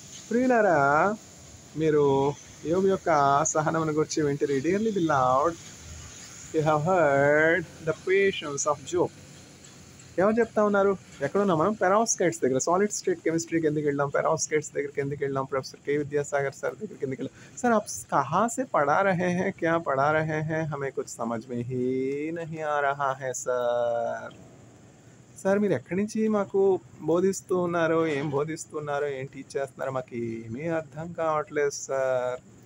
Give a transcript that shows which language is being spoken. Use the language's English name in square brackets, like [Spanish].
[Telugu] ప్రియులారా, మీరు యోబు యొక్క సహనమును గురించి వింటిరి. [English] Dearly beloved, you have heard the patience of Job. [Telugu] ఎవరు చెప్తా ఉన్నారు? ఎక్కడున్నాం మనం? పెరాస్కైట్స్ దగ్గర. సాలిడ్ స్టేట్ కెమిస్ట్రీకి ఎందుకు వెళ్ళాం? పెరాస్కైట్స్ దగ్గరికి ఎందుకు వెళ్ళాం? ప్రొఫెసర్ కే విద్యాసాగర్ సార్ దగ్గరికి ఎందుకు వెళ్ళాం? [Hindi] సార్ आप कहाँ से पढ़ा रहे हैं, क्या पढ़ा रहे हैं, हमें कुछ समझ में ही नहीं आ रहा है సార్. [Telugu] సార్ మీరు ఎక్కడి నుంచి మాకు బోధిస్తూ ఉన్నారో, ఏం బోధిస్తున్నారో, ఏం టీచ్ చేస్తున్నారో మాకు ఏమీ అర్థం కావట్లేదు సార్.